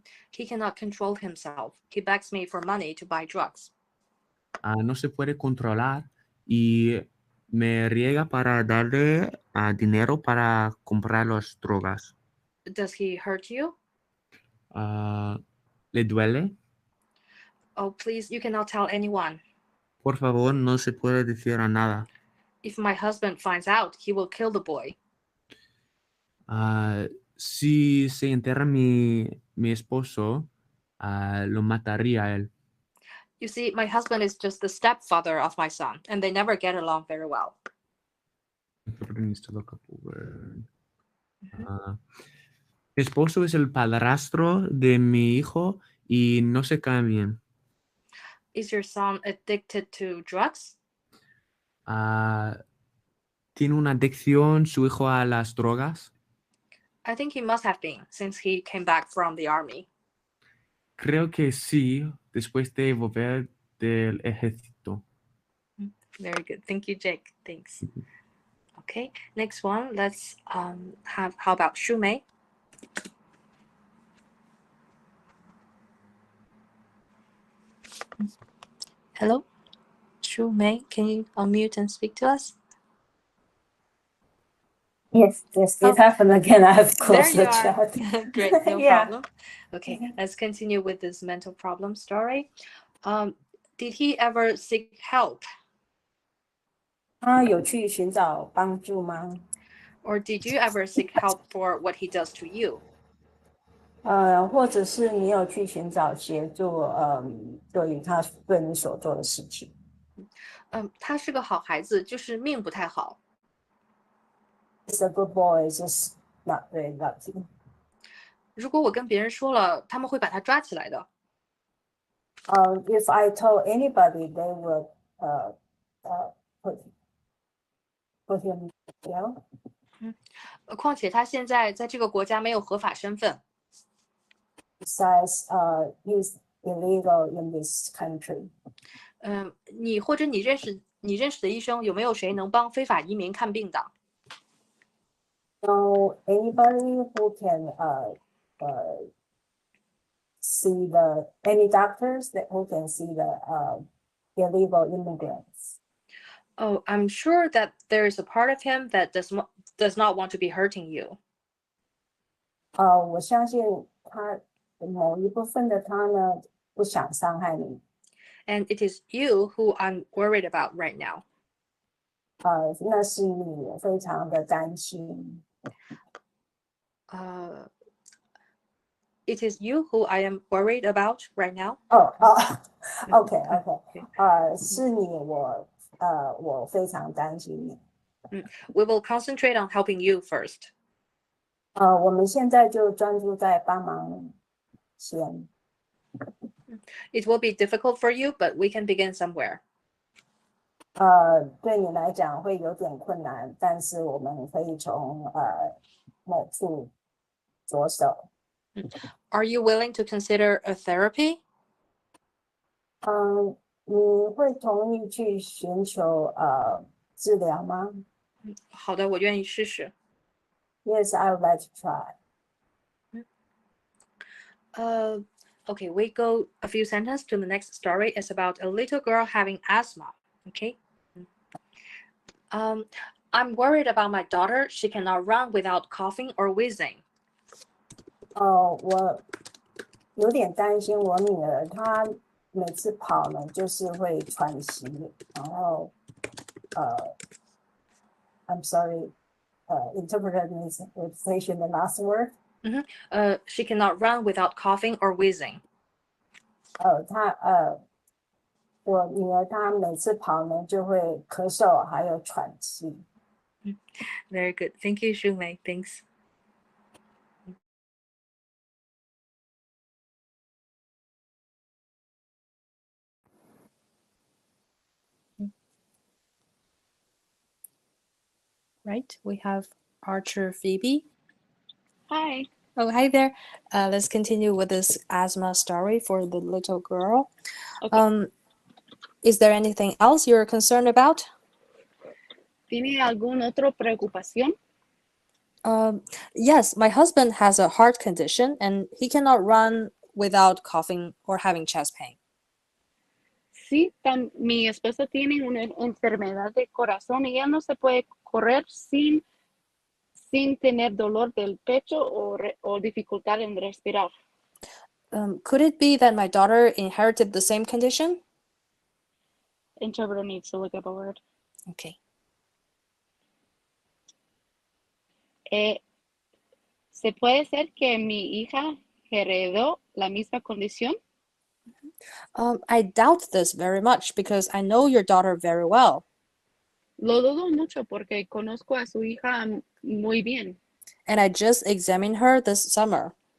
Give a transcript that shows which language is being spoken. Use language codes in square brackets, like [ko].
[en] He cannot control himself. He begs me for money to buy drugs. [es] No se puede controlar y me riega para darle dinero para comprar las drogas. [en] Does he hurt you? [es] ¿Le duele? [en] Oh, please, you cannot tell anyone. [es] Por favor, no se puede decir a nada. [en] If my husband finds out, he will kill the boy. [es] Si se entera mi esposo, lo mataría a él. [en] You see, my husband is just the stepfather of my son, and they never get along very well. Needs to look up a word. [es] Mi esposo es el padrastro de mi hijo y no se cae bien. [en] Is your son addicted to drugs? [es] ¿Tiene una adicción su hijo a las drogas? [en] I think he must have been, since he came back from the army. [es] Creo que sí, después de volver del ejército. [en] Very good. Thank you, Jake. Thanks. Okay, next one. Let's have, how about Shu Mei? Hello, Shu Mei, can you unmute and speak to us? Yes, it happened again. I have closed the There you are. chat. Great, no Yeah. problem. Okay, let's continue with this mental problem story. Did he ever seek help, [zh] 他有去寻找帮助吗？ [en] or did you ever seek help for what he does to you? [zh] 或者是你有去寻找协助，对于他对你所做的事情。他是个好孩子，就是命不太好。 [en] He's a good boy, just not very lucky. [zh] 如果我跟别人说了，他们会把他抓起来的。 [en] If I told anybody, they would put him down. [zh] 况且他现在在这个国家没有合法身份。 [en] Besides, he's illegal in this country. [zh] 你或者你认识的医生有没有谁能帮非法移民看病的？ [en] So anybody who can see any doctors who can see the illegal immigrants. Oh, I'm sure that there is a part of him that does not want to be hurting you. [zh] 我相信他某一部分的他呢，不想伤害你。 [en] And it is you who I'm worried about right now. [zh] 那是你非常的担心。 [en] It is you who I am worried about right now. [zh] OK，是你，我非常担心你。 [en] We will concentrate on helping you first. [zh] 我们现在就专注在帮忙先。 [en] It will be difficult for you, but we can begin somewhere. [zh] 对你来讲会有点困难，但是我们可以从某处着手。 [en] Are you willing to consider a therapy? [zh] 你会同意去寻求治疗吗？好的，我愿意试试。 [en] Yes, I would like to try. Okay, we go a few sentences to the next story. It's about a little girl having asthma. Okay. I'm worried about my daughter. She cannot run without coughing or wheezing. [zh] 我有点担心我女儿，她每次跑呢就是会喘息，然后 [en] I'm sorry, interpretation the last word. She cannot run without coughing or wheezing. [zh] 我女儿她每次跑呢就会咳嗽，还有喘气。 [en] Very good. Thank you, Shumei. Thanks. Right, we have Archer Phoebe. Hi. Oh, hi there. Let's continue with this asthma story for the little girl. Okay. Is there anything else you're concerned about? [es] ¿Tiene alguna otra preocupación? [en] Yes, my husband has a heart condition and he cannot run without coughing or having chest pain. [es] Sí, mi esposo tiene una enfermedad de corazón y él no se puede correr sin tener dolor del pecho o dificultad en respirar. [en] Could it be that my daughter inherited the same condition? Interpreter needs to look up a word. Okay. [es] ¿Se puede ser que mi hija heredó la misma condición? [en] I doubt this very much because I know your daughter very well. [es] Lo dudo mucho porque conozco a su hija muy bien [en] And I just examined her this summer.